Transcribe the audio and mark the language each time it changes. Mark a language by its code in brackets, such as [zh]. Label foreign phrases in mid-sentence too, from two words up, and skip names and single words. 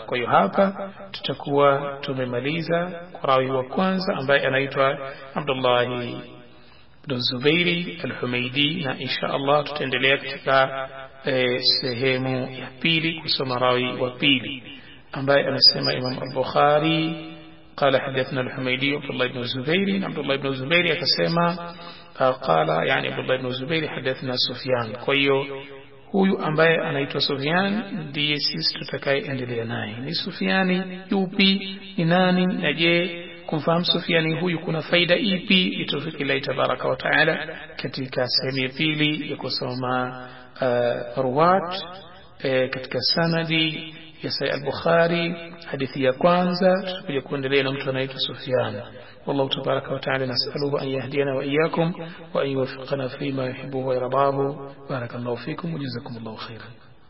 [sw] Kwa hiyo hapa tutakuwa tumemaliza kwa rawi wa kwanza ambaye anaitwa Abdullah ibn Zubairi Al-Humaydi, na [ar] إن شاء الله [sw] tutaendelea katika sehemu ya pili kusoma rawi wa pili ambaye anasema Imam al-Bukhari [ar] قال حدثنا الحميدي عبد الله بن الزبير. عبد الله بن الزبير akasema قال يعني عبد الله بن الزبير حدثنا سفيان. [sw] kwa hiyo huyu ambaye anaitwa Sufyan ndiye sisi tutakayeendelea naye. Ni Sufyani yupi, ni nani, na je kumfahamu Sufyani huyu kuna faida ipi? Itufiki Allah [ar] تبارك وتعالى [sw] katika sehemu ya pili ya kusoma ruwat katika sanadi ya Sahih al-Bukhari. Hadithi ya kwanza tutakuja kuendelea na mtu anaitwa Sufyan. [ar] والله تبارك وتعالى نسأله أن يهدينا وإياكم وأن يوفقنا فيما يحبه ويرضاه. بارك الله فيكم وجزاكم الله خيرا.